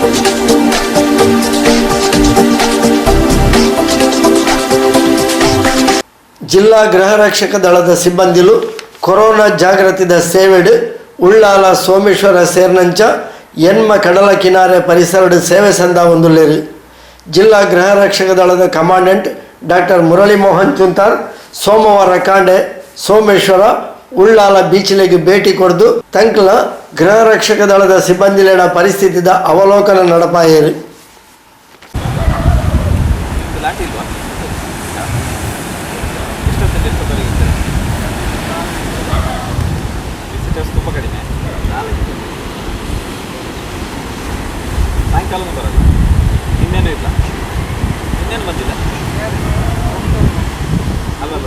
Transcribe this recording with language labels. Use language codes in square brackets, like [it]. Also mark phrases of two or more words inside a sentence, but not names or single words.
[tcy] ಜಿಲ್ಲಾ ಗೃಹ ರಕ್ಷಕ ದಳದ ಸಿಬ್ಬಂದಿಲು ಕೊರೋನಾ ಜಾಗೃತಿದ ಸೇವೆಡ್ ಉಳ್ಳಾಲ ಸೋಮೇಶ್ವರ ಸೇರ್ನಂಚ ಎನ್ಮ ಕಡಲ ಕಿನಾರೆ ಪರಿಸರಡ್ ಸೇವೆ ಸಂದ ಒಂದುಲ್ಲೇರು. ಜಿಲ್ಲಾ ಗೃಹ ರಕ್ಷಕ ದಳದ ಕಮಾಂಡೆಂಟ್ ಡಾಕ್ಟರ್ ಮುರಳಿ ಮೋಹನ್ ಚುಂತಾರ್ ಸೋಮವಾರ ಕಾಂಡೆ ಸೋಮೇಶ್ವರ ಉಳ್ಳಾಲ ಬೀಚ್ಲೆಗೆ ಭೇಟಿ ಕೊಡ್ದು ತಂಕ್ಲ ಗೃಹ ರಕ್ಷಕ ದಳದ ಸಿಬ್ಬಂದಿಲೇಡ ಪರಿಸ್ಥಿತಿದ ಅವಲೋಕನ ನಡಪಾಯರು. [kn] ಸಾಯಂಕಾಲನೂ ಬರೋಲ್ಲ, ಇನ್ನೇನು ಇಲ್ಲ, ಇನ್ನೇನು ಬಂದಿಲ್ಲ ಅಲ್ಲಲ್ಲ.